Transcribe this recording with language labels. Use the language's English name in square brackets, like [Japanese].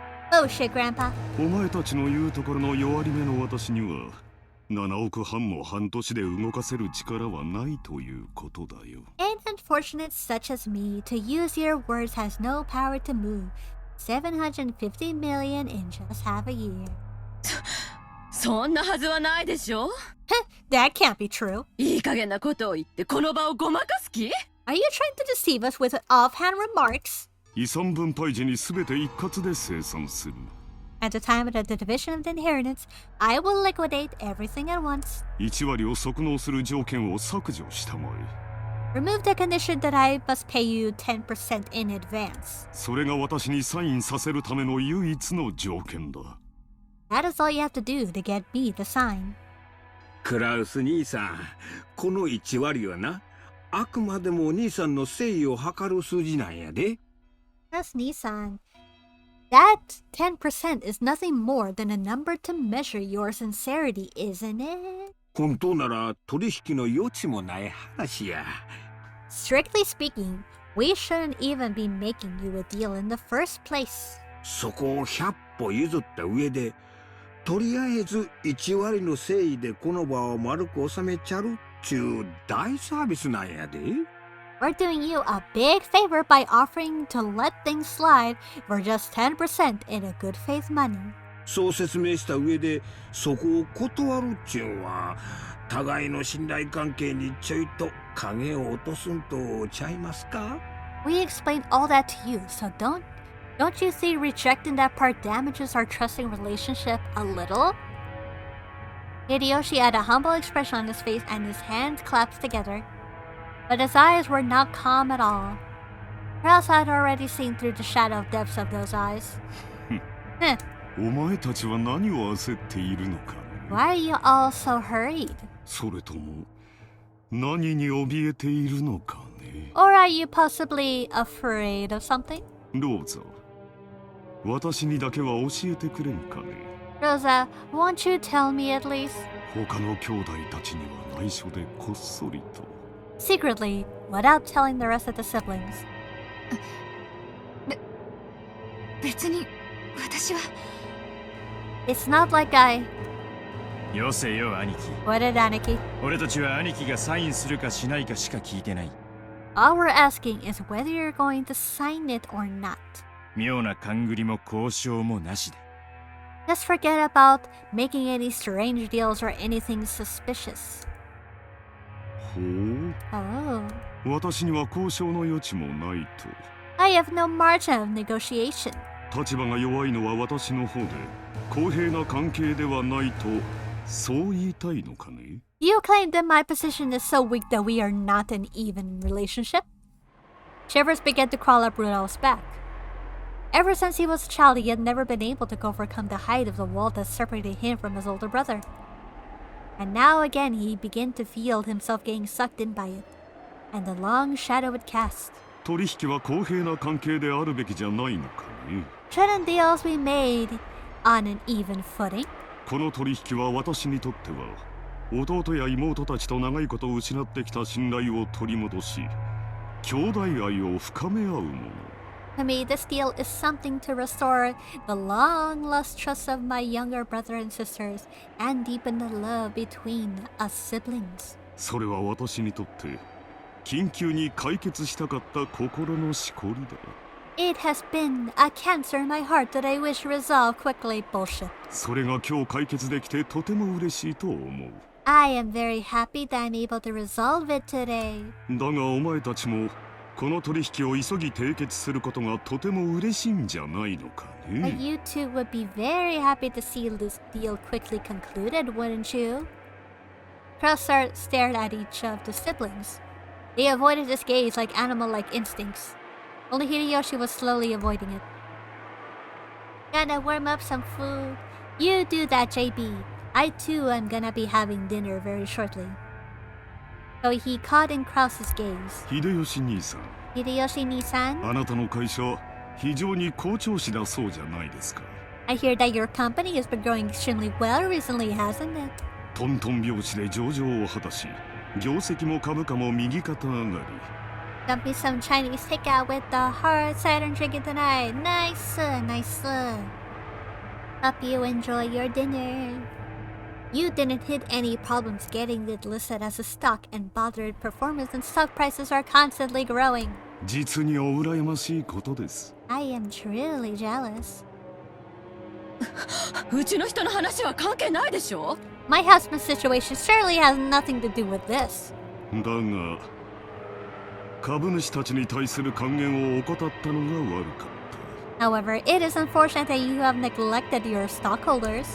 [English] Bullshit, Grandpa. [Japanese] お前たちの言うところの弱り目の私には、7億半も半年で動かせる力はないということだよ。 [English] An unfortunate such as me to use your words has no power to move 750 million in just half a year. [Japanese] そんなはずはないでしょ。 [English] That can't be true. [Japanese] いい加減なことを言ってこの場をごまかす気？ [English] Are you trying to deceive us with offhand remarks? [Japanese] 遺産分配時に全て一括で清算する。 [English] At the time of the division of the inheritance, I will liquidate everything at once. [Japanese] 1割を即納する条件を削除したまえ。 [English] Remove the condition that I must pay you 10% in advance. [Japanese] それが私にサインさせるための唯一の条件だ。 [English] That is all you have to do to get me the sign. [Japanese] クラウス兄さん、この1割はな、あくまでも兄さんの誠意を測る数字なんやで。 [English] That's Nissan. That 10% is nothing more than a number to measure your sincerity, isn't it? [Japanese] 本当なら取引の余地もない話や。 [English] Strictly speaking, we shouldn't even be making you a deal in the first place. [Japanese] そこを100歩譲った上で、とりあえず1割の誠意でこの場を丸く収めちゃるっちゅう大サービスなんやで。 [English] We're doing you a big favor by offering to let things slide for just 10% in a good faith money. [Japanese] そう説明した上でそこを断るっちゅうんは互いの信頼関係にちょいと影を落とすんとちゃいますか？ [English] We explained all that to you, so don't you think rejecting that part damages our trusting relationship a little? Hideyoshi had a humble expression on his face and his hands clasped together. But his eyes were not calm at all. Kraus had already seen through the shadow depths of those eyes. [Japanese] お前たちは何を焦っているのか。 [English] Why are you all so hurried? [Japanese] それとも何に怯えているのかね。 [English] Or are you possibly afraid of something? [Japanese] ローザ、私にだけは教えてくれんかね。 [English] Rosa, won't you tell me at least? [Japanese] 他の兄弟たちには内緒でこっそりと。 [English] Secretly, without telling the rest of the siblings. [Japanese] 別に私は [English] It's not like I... [Japanese] よせよ兄貴。 [English] What did Aniki? [Japanese] 俺たちは兄貴がサインするかしないかしか聞いてない。 [English] All we're asking is whether you're going to sign it or not. [Japanese] 妙な勘繰りも交渉もなしで。 [English] Just forget about making any strange deals or anything suspicious. [Japanese] ほう、 [English] Oh. [Japanese] 私には交渉の余地もないと。 [English] I have no margin of negotiation. [Japanese] 立場が弱いのは私の方で公平な関係ではないとそう言いたいのかね。 [English] You claim that my position is so weak that we are not an even relationship? Shivers began to crawl up Rudolph's back. Ever since he was a child, he had never been able to overcome the height of the wall that separated him from his older brother. And now again he began to feel himself getting sucked in by it, and the long shadow it cast. [Japanese] 取引は公平な関係であるべきじゃないのかね。 [English] Shouldn't deals be made on an even footing? [Japanese] この取引は私にとっては弟や妹たちと長いことを失ってきた信頼を取り戻し兄弟愛を深め合うもの。 [English] To me, this deal is something to restore the long-lost trust of my younger brother and sisters and deepen the love between us siblings. [Japanese] それは私にとって緊急に解決したかった心のしこりだ。 [English] It has been a cancer in my heart that I wish resolved quickly. Bullshit. [Japanese] それが今日解決できてとても嬉しいと思う。 [English] I am very happy that I'm able to resolve it today. [Japanese] だがお前たちもこの取引を急ぎ締結することがとても嬉しいんじゃないのか [English] But [Japanese] ね。 [English] you two would be very happy to see this deal quickly concluded, wouldn't you? Kraus stared at each of the siblings. They avoided his gaze like animal-like instincts. Only Hideyoshi was slowly avoiding it. Gonna warm up some food. You do that, JB. I too am gonna be having dinner very shortly. So he caught in Kraus's gaze. [Japanese] 秀吉兄さん、 Hideyoshi-ni-san, あなたの会社非常に好調子だそうじゃないですか。 [English] I hear that your company has been growing extremely well recently, hasn't it? [Japanese] トントン拍子で上場を果たし業績も株価も右肩上がり。 [English] Got me some Chinese takeout with the hard cider drinking tonight. Nice, nice. Hope you enjoy your dinner. You didn't hit any problems getting it listed as a stock, and bothered performance and stock prices are constantly growing. [Japanese] 実にお羨ましいことです。 [English] I am truly jealous. [Japanese] うちの人の話は関係ないでしょ。 [English] My husband's situation surely has nothing to do with this. [Japanese] だが株主たちに対する還元を怠ったのが悪かった。 [English] However, it is unfortunate that you have neglected your stockholders.